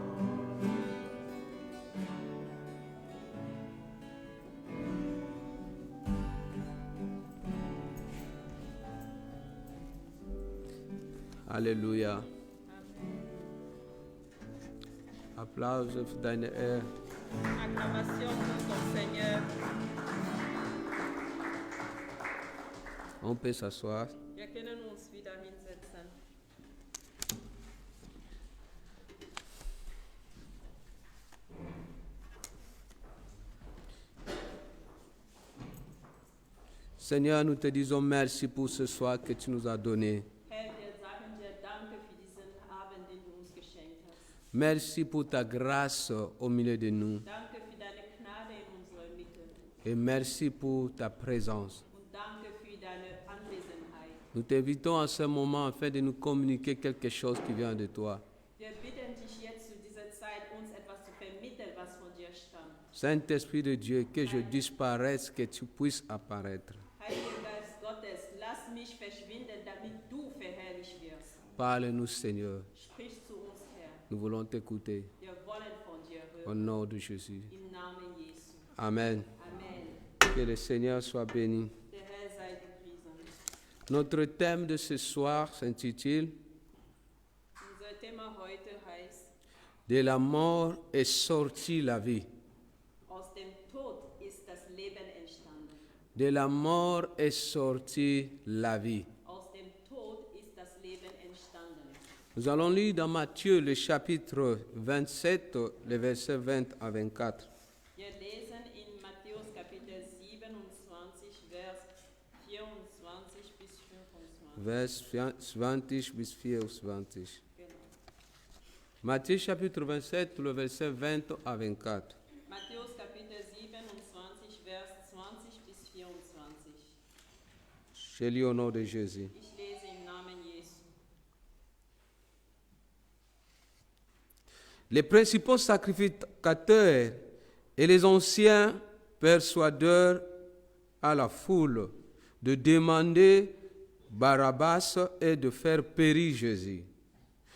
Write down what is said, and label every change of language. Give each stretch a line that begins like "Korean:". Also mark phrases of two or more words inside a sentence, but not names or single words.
French: Alléluia.
German: Applaus für deine Ehre.
French: Acclamation pour ton Seigneur. On peut s'asseoir.
German: Wir können uns wieder hinsetzen.
French: Seigneur, nous te disons merci pour ce soir que tu nous as donné.
German: Herr, wir sagen dir Danke für diesen Abend, den du uns geschenkt hast.
French: Merci pour ta grâce au milieu de nous.
German: Danke für deine Gnade in unserer Mitte.
French: Et merci pour ta présence.
German: Und danke für deine Anwesenheit.
French: Nous t'invitons en ce moment afin de nous communiquer quelque chose qui vient de toi.
German: Wir bitten dich jetzt zu dieser Zeit, uns etwas zu vermitteln, was von dir stammt.
French: Saint-Esprit de Dieu, que je disparaisse, que tu puisses apparaître.
German: Heiliger Geist Gottes, lass mich verschwinden, damit du verherrlicht wirst.
French: Parle-nous, Seigneur.
German: Sprich zu uns, Herr.
French: Nous voulons t'écouter.
German: Wir wollen von dir
French: Au
German: hören.
French: nom de Jésus.
German: Im Namen Jesu. Amen. Amen.
French: Que le Seigneur soit béni.
German: Der Herr sei gepriesen.
French: Notre thème de ce soir s'intitule
German: Unser Thema heute heißt,
French: De la mort est sortie la vie.
German: aus dem Tod ist das Leben entstanden.
French: De la mort est sortie la vie.
German: Aus dem Tod ist das Leben entstanden.
French: Nous allons lire dans Matthieu le chapitre 27, les versets 20 à 24.
German: Wir lesen in Matthäus Kapitel 27, Vers 24 bis 25. Vers 20 bis 24. Genau.
French: Matthieu chapitre 27, le verset 20 à 24.
German: Matthäus Kapitel 27, Vers 20 bis 24.
French: Je lis au nom de Jésus.
German: Ich lese im Namen Jesu.
French: Les principaux sacrificateurs et les anciens persuadeurs à la foule de demander Barabbas et de faire périr Jésus.